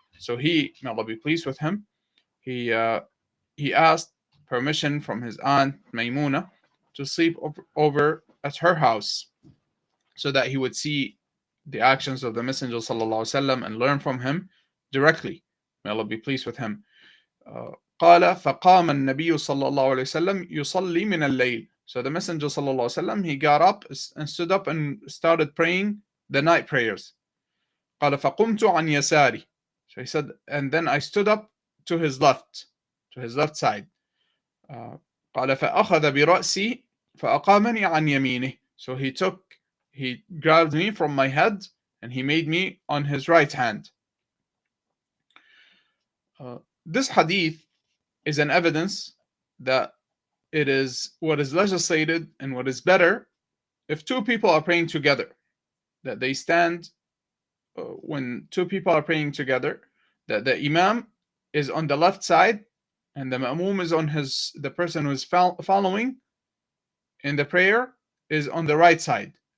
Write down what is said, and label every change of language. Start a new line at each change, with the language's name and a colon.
English: So may Allah be pleased with him, he asked permission from his aunt Maymuna to sleep over at her house so that he would see the actions of the Messenger sallallahu alaihi wasallam and learn from him directly. May Allah be pleased with him.
Arabic: قال فقام النبي صلى الله عليه وسلم يصلي من الليل.
English: So the Messenger sallallahu alaihi wasallam, he got up and stood up and started praying the night prayers.
Arabic: قال فقمت عن يساري.
English: So he said, and then I stood up to his left side.
Arabic: قال فأخذ برأسي فأقامني عن يمينه.
English: So he grabbed me from my head and he made me on his right hand. This hadith is an evidence that it is what is legislated and what is better if two people are praying together, that they stand when two people are praying together, that the imam is on the left side and the ma'mum is on the person who is following in the prayer is on the right side.